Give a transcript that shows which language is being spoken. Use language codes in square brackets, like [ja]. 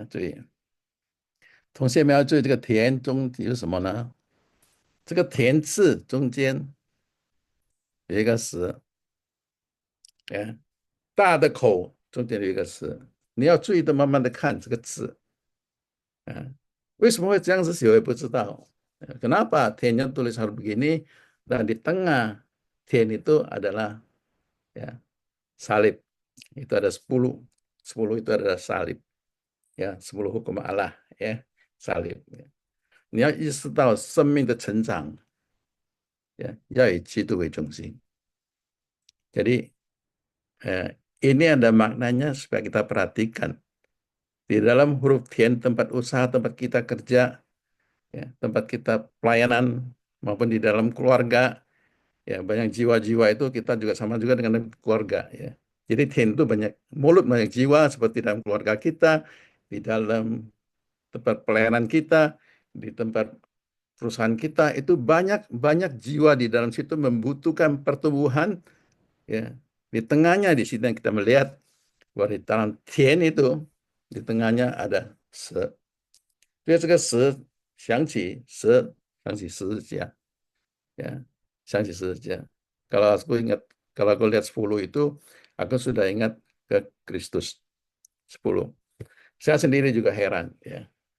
[zh] 要注意，同学们要注意这个田中有什么呢？这个田字中间有一个石，哎，大的口中间有一个石，你要注意的，慢慢的看这个字，为什么会这样子写我也不知道。 [id] Kenapa T-nya tulis harus begini dan di tengah T itu adalah ya salib. Itu ada 10. 10 itu adalah salib. Ya, 10 hukum Allah ya, salib. [zh] 你要意识到生命的成长，要以基督为中心。 [id] Jadi ini ada maknanya supaya kita perhatikan. Di dalam huruf Tian, tempat usaha, tempat kita kerja, ya, tempat kita pelayanan, maupun di dalam keluarga, ya banyak jiwa-jiwa itu kita juga sama juga dengan keluarga. Ya. Jadi Tian itu banyak mulut, banyak jiwa seperti dalam keluarga kita, di dalam tempat pelayanan kita, di tempat perusahaan kita, itu banyak jiwa di dalam situ membutuhkan pertumbuhan. Ya, di tengahnya di sini kita melihat bahwa di dalam Tian itu di tengahnya ada se. [zh] 所以这个十想起十字架，ya, 想起十字架. [id] Kalau aku lihat 10 itu, aku sudah ingat ke Kristus 10. Saya sendiri juga heran, ya.